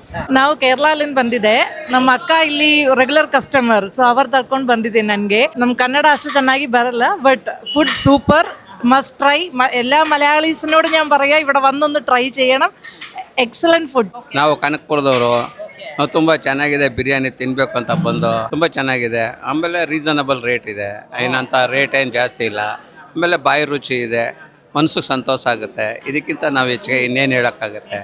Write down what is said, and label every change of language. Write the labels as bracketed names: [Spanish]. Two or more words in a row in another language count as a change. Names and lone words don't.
[Kannada] ನಾವು ಕೇರಳದಿಂದ ಬಂದಿದೆ. ನಮ್ಮ ಅಕ್ಕ ಇಲ್ಲಿ [English] regular customer, [Kannada] ಸೊ ಅವ್ರು ತರ್ಕೊಂಡು ಬಂದಿದೆ. ನನಗೆ ನಮ್ಮ ಕನ್ನಡ ಅಷ್ಟು ಚೆನ್ನಾಗಿ ಬರಲ್ಲ, [English] but food super, must try. [Malayalam] എല്ലാ മലയാളീസിനോട് ഞാൻ പറയാ, ഇവിടെ വന്നൊന്ന് ട്രൈ ചെയ്യണം. [English] excellent food. [Kannada] ನಾವು ಕನಕಪುರದವರು, ನಾವು ತುಂಬ ಚೆನ್ನಾಗಿದೆ ಬಿರಿಯಾನಿ ತಿನ್ನಬೇಕು ಅಂತ ಬಂದು. ತುಂಬ ಚೆನ್ನಾಗಿದೆ. ಆಮೇಲೆ [English] reasonable rate [Kannada] ಇದೆ, ಏನಂತ ರೇಟ್ ಏನು ಜಾಸ್ತಿ ಇಲ್ಲ. ಆಮೇಲೆ ಬಾಯಿ ರುಚಿ ಇದೆ, ಮನಸ್ಸಿಗೆ ಸಂತೋಷ ಆಗುತ್ತೆ. ಇದಕ್ಕಿಂತ ನಾವು ಹೆಚ್ಚಿಗೆ ಇನ್ನೇನು ಹೇಳೋಕ್ಕಾಗುತ್ತೆ.